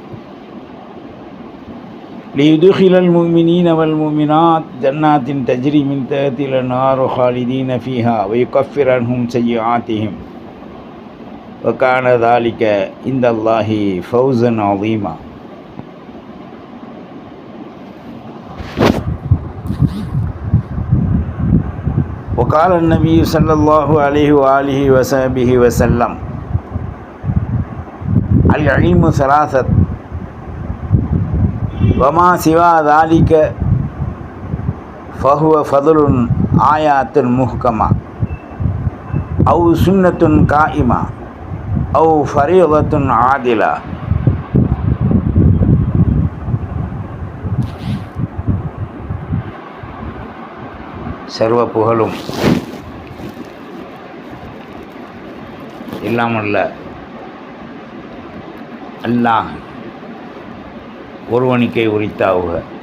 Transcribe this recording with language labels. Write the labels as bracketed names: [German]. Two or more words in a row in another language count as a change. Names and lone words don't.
[Arabic] ليدخل المؤمنين والمؤمنات جنات تجري من تحتها الأنهار خالدين فيها ويكفر عنهم سيئاتهم وكان ذلك عند الله فوزا عظيما. وقال النبي صلى الله عليه وآله وصحبه وسلم العلم ثلاثة وما سوى ذلك فهو فضل آيات محكمة أو سنة قائمة أو فريضة عادلة. [Tamil] சர்வ புகழும் இல்லாமல்ல அல்லாஹ் ஒருவனுக்கே உரித்தாவுக.